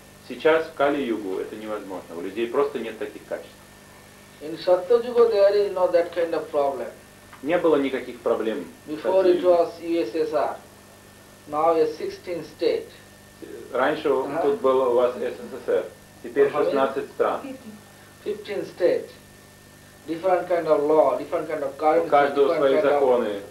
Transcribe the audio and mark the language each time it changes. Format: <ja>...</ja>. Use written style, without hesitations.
<ru>Сейчас в Кали-югу это невозможно. У людей просто нет таких качеств.</ru> <en>In Satya-yuga there is not that kind of problem.</en> <ru>Не было никаких проблем.</ru> <en>Before it was USSR. Now a 16 state.</en> <ru>Раньше тут было у вас СССР. Теперь 16 стран.</ru> <en>15 state. Different kind of law, different kind of currency,</en> <ru>у каждого свои законы,</ru>